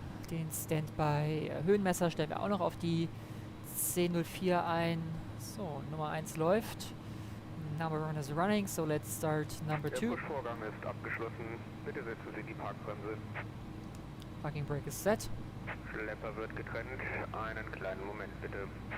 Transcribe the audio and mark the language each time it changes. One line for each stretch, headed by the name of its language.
German: Den Standby Höhenmesser stellen wir auch noch auf die 1004 ein. So, Nummer 1 läuft.
English: Number 1 is running, so let's start number 2.
German: Der Push-Vorgang ist abgeschlossen. Bitte setzen Sie die Parkbremse.
English: Parking brake is set.
German: Schlepper wird getrennt. Einen kleinen Moment bitte.